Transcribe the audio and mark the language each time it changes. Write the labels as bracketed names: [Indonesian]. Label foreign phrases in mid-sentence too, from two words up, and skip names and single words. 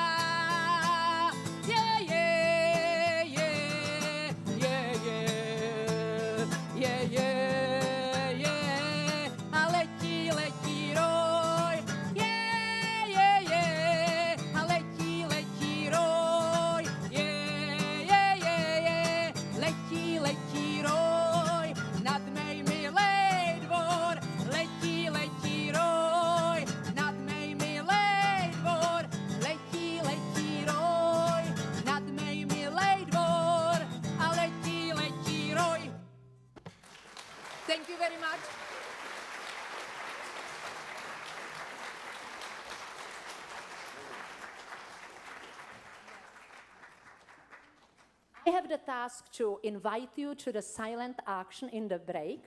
[Slovak] Je, je, je, je, je, je, je, je. A letí, letí roj. Je, je, je. A letí, letí roj. Je, je, je, je. Letí, letí roj nad mej milej dvor. Letí, letí roj nad mej milej dvor. Letí, letí roj nad mej milej dvor. A letí, letí roj. [English] Thank you very much. I have the task to invite you to the silent action in the break.